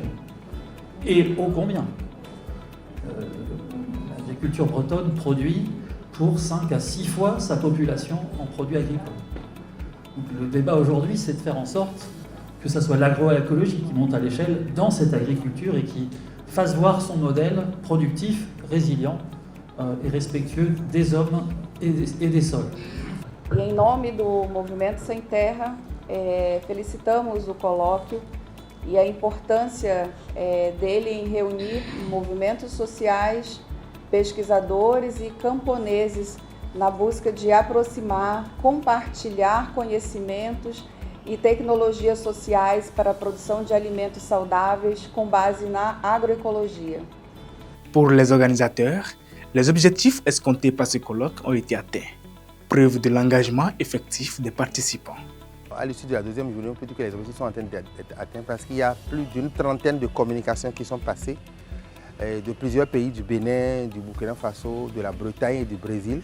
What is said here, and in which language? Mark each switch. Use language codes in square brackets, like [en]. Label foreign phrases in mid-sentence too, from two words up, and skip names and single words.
[fr] Et ô combien l'agriculture bretonne produit pour 5 à 6 fois sa population en produits agricoles. Donc le débat aujourd'hui, c'est de faire en sorte que ce soit l'agroécologie qui monte à l'échelle dans cette agriculture et qui fasse voir son modèle productif, résilient e respectueux des hommes e des sols. [pt] E em nome do Movimento Sem Terra, felicitamos o colóquio e a importância dele em reunir movimentos sociais, pesquisadores e camponeses na busca de aproximar, compartilhar conhecimentos e tecnologias sociais para a produção de alimentos saudáveis com base na agroecologia. [fr] Pour les organisateurs, les objectifs escomptés par ce colloque ont été atteints, preuve de l'engagement effectif des participants. À l'issue de la deuxième journée, on peut dire que les objectifs sont en train d'être atteints parce qu'il y a plus d'une trentaine de communications qui sont passées de plusieurs pays, du Bénin, du Burkina Faso, de la Bretagne et du Brésil.